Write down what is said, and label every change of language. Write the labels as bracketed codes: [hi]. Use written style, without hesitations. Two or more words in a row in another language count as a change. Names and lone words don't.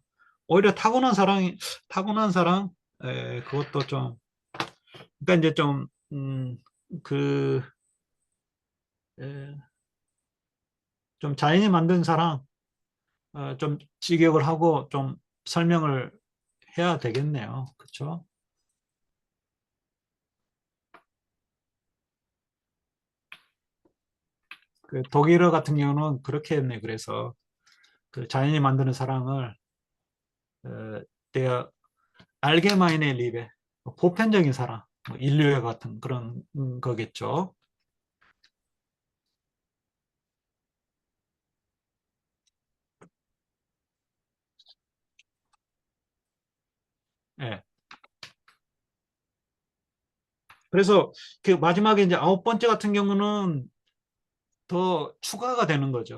[ko] 오히려 타고난 사랑, 그것도 좀, 그러니까 이제 좀, 그, 에, 좀 자연이 만든 사랑, 좀 직역을 하고 좀 설명을 해야 되겠네요. 그렇죠? 그 독일어 같은 경우는 그렇게 했네. 그래서 그 자연이 만드는 사랑을 [de] der allgemeine Liebe, [ko] 보편적인 사랑, 뭐 인류애 같은 그런 거겠죠. 예. 그래서 그 마지막에 이제 9번째 같은 경우는 더 추가가 되는 거죠.